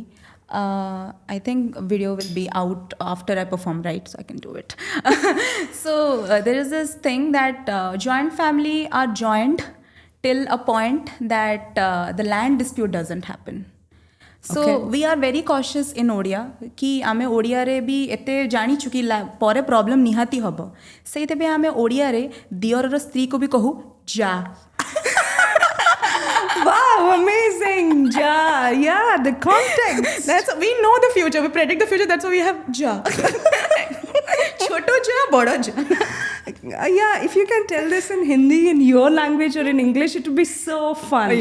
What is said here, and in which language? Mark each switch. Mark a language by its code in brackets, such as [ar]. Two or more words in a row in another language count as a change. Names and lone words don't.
[en] I think video will be out after I perform, right? So I can do it. So there is this thing that joint family are joined till a point that the land dispute doesn't happen. So we are very cautious in Odia [or] କି ଆମେ ଓଡ଼ିଆ ରେ ବି ଏତେ ଜାଣି ଚୁକି ପରେ ପ୍ରବ୍ଲେମ ନିହାତି ହବ ସେତେ ବେ ଆମେ ଓଡ଼ିଆ ରେ ଦିଅର ର ସ୍ତ୍ରୀ କୁ ବି କହୁ ଯା. [en] Wow, amazing. Ja, yeah, the context. We know the future. We predict the future. That's why we have ja. [or] ଛୋଟ ଯା, ବଡ଼ ଯା. [en] Yeah, if you can tell this in Hindi, in your language or in English, it would be so fun.